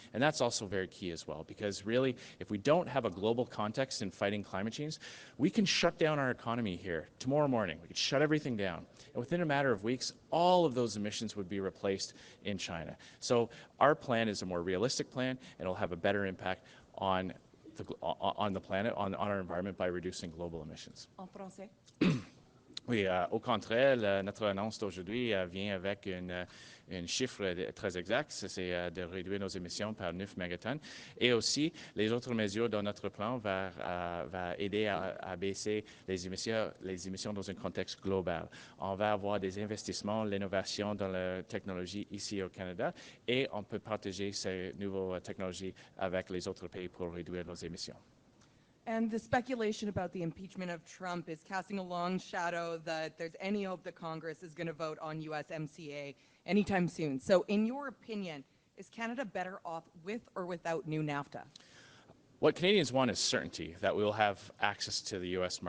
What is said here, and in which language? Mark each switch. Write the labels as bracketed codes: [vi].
[en] And that's also very key as well, because really, if we don't have a global context in fighting climate change, we can shut down our economy here tomorrow morning. We could shut everything down. And within a matter of weeks, all of those emissions would be replaced in China. So our plan is a more realistic plan, and it'll have a better impact on the planet, on our environment by reducing global emissions. [fr] En français. Oui, au contraire, notre annonce d'aujourd'hui vient avec un chiffre très exact, c'est de réduire nos émissions par 9 mégatonnes. Et aussi, les autres mesures dans notre plan vont aider à baisser les émissions dans un contexte global. On va avoir des investissements, l'innovation dans la technologie ici au Canada, et on peut partager ces nouvelles technologies avec les autres pays pour réduire nos émissions. [en] And the speculation about the impeachment of Trump is casting a long shadow that there's any hope that Congress is going to vote on USMCA anytime soon. So in your opinion, is Canada better off with or without new NAFTA? What Canadians want is certainty that we will have access to the U.S.